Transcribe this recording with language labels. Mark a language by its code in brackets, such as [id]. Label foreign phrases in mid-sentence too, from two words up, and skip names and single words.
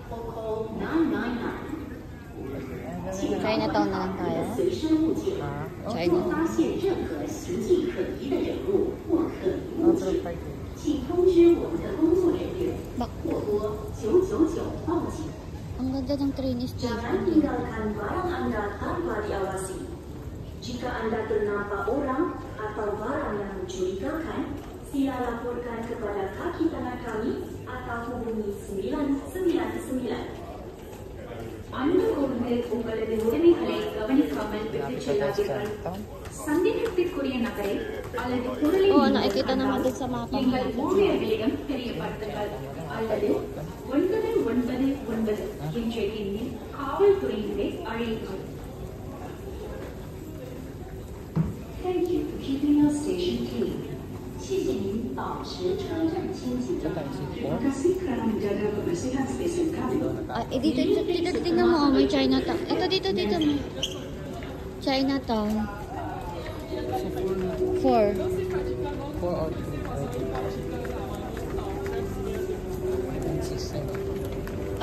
[tl] Chinatown na lang tayo. China. Outram Park. Ang ganda ng train station. [ms] Jangan tinggalkan barang Anda tanpa diawasi. Jika Anda ternampak orang atau barang yang mencurigakan, sila laporkan kepada kaki tangan kami atau hubungi 999. [ta] Anda ஒருவர் உங்களது உரிமைகளை கவனிக்காமல் விட்டுச் செல்லாதீர்கள். சந்தேகத்திற்குரிய நபரை அல்லது பொருளை [tl] Oo, nakikita naman din sa mapa. [ta] எங்கள் ஊழியர்களிடம் தெரியப்படுத்துங்கள் அல்லது 999 என்ற எண்ணில் காவல்துறையினரை அழையுங்கள். [en] Thank you for keeping our station clean. [zh] 谢谢您保持车站清洁。 [ms] Kasih kerana menjaga kebersihan stesen kami. [tl] Ah, dito, tingnan mo, may Chinatown. Ito, dito mo. Chinatown. 4. 4 or 3.